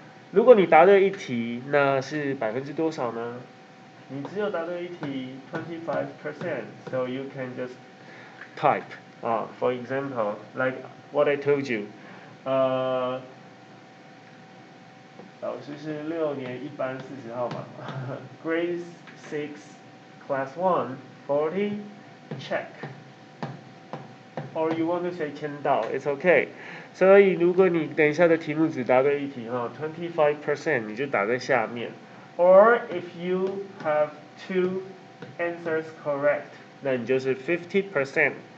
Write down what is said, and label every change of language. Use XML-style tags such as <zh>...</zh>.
<zh>如果你答对一题，那是多少呢？你只有答对一题 25%,</zh> <en>so you can just type. For example, like what I told you.</en> <zh>老师是6年1班40号嘛</zh> <en>Grade 6, Class 1, 40, check. Or you want to say 签到 it's okay.</en> <zh>所以如果你等一下的题目只答对一题25%你就打在下面。</zh> <en>Or if you have 2 answers correct,</en> <zh>那你就是 50%.</zh>